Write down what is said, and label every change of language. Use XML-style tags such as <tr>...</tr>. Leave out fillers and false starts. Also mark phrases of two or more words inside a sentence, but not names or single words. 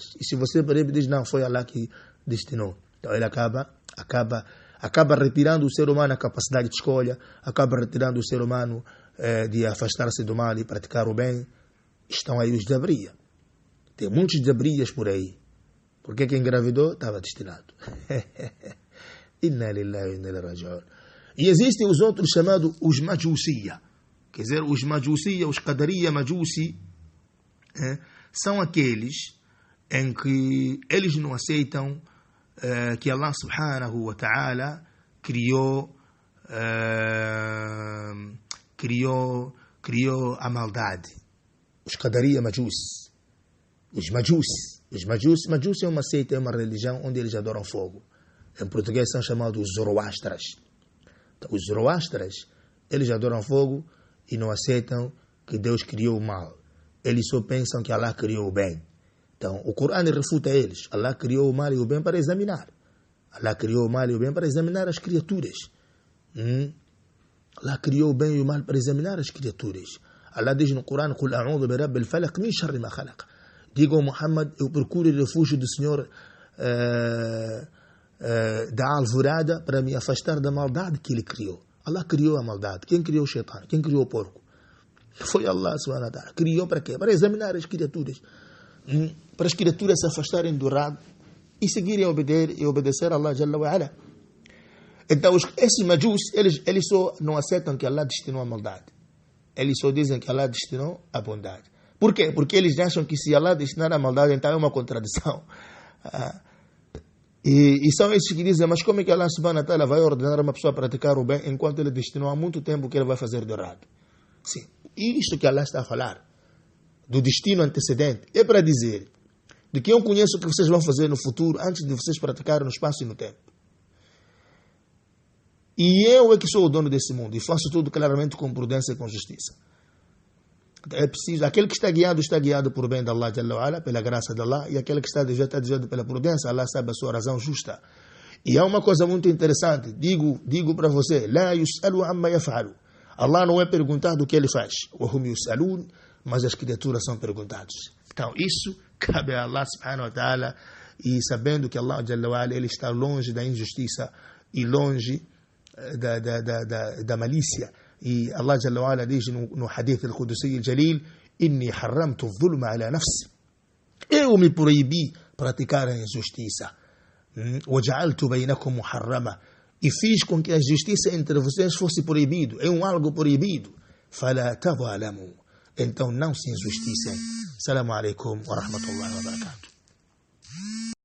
<pt>E se você, por exemplo, diz, não, foi Allah que destinou, então ele acaba retirando o ser humano a capacidade de escolha, acaba retirando o ser humano de afastar-se do mal e praticar o bem. Estão aí os Jabriya. Tem muitos Jabriyas por aí. Porque quem engravidou estava destinado.</pt> <ar>إنا لله وإنا إليه راجعون.</ar> <pt>E existem os outros chamados os Majusiya. Quer dizer, os Majusiya, os Qadariya Majusi, são aqueles em que eles não aceitam que</pt> <ar>الله سبحانه وتعالى</ar> <pt>criou a maldade. Os Qadariya Majus. Os Majus é uma seita, é uma religião onde eles adoram fogo. Em português são chamados Zoroastras. Então, os Zoroastras, eles adoram fogo e não aceitam que Deus criou o mal. Eles só pensam que Allah criou o bem. Então, o Corão refuta eles. Allah criou o mal e o bem para examinar. Allah criou o mal e o bem para examinar as criaturas. Allah criou o bem e o mal para examinar as criaturas. Allah diz no Corão:</pt> <ar>"قل أعوذ برب الفلق من شر ما خلق."</ar> <pt>Diga ao Muhammad: eu procuro o refúgio do Senhor da alvorada para me afastar da maldade que Ele criou. Allah criou a maldade. Quem criou o Shaitan? Quem criou o porco? Foi</pt> <ar>الله سبحانه وتعالى.</ar> <pt>Criou para quê? Para examinar as criaturas. Para as criaturas se afastarem do errado e seguirem a obedecer a</pt> <ar>الله جل وعلا.</ar> <pt>Então, esses Majus, eles só não aceitam que Allah destinou a maldade. Eles só dizem que Allah destinou a bondade. Por quê? Porque eles acham que se Allah destinar a maldade, então é uma contradição. E são esses que dizem, mas como é que</pt> <ar>الله سبحانه وتعالى</ar> <pt>vai ordenar uma pessoa a praticar o bem enquanto ele destinou há muito tempo o que ele vai fazer de errado? Sim. E isto que Allah está a falar, do destino antecedente, é para dizer de que eu conheço o que vocês vão fazer no futuro antes de vocês praticarem no espaço e no tempo. E eu é que sou o dono desse mundo e faço tudo claramente com prudência e com justiça. É preciso, aquele que está guiado por bem de</pt> <ar>الله جل وعلا,</ar> <pt>pela graça de Allah, e aquele que está desviado pela prudência, Allah sabe a sua razão justa. E há uma coisa muito interessante, digo para você,</pt> <ar>لا يسأل عما يفعل.</ar> <pt>Allah não é perguntado o que ele faz.</pt> <ar>وهم يسألون,</ar> <pt>mas as criaturas são perguntadas. Então, isso cabe a</pt> <ar>الله سبحانه وتعالى,</ar> <pt>e sabendo que</pt> <ar>الله جل وعلا,</ar> <pt>ele está longe da injustiça e longe da malícia.</pt> <ar>E الله جل وعلا</ar> <pt>diz no</pt> <ar>الحديث القدسي الجليل: إني حرمت الظلم على نفسي.</ar> <pt>Eu me proibi praticar a injustiça.</pt> <ar>وجعلته بينكم محرما.</ar> <pt>E fiz com que a justiça entre vocês fosse proibido. É algo proibido.</pt> <ar>فلا تظالموا.</ar> <pt>Então não se injusticem.</pt> <ar>السلام عليكم ورحمة الله وبركاته.</ar>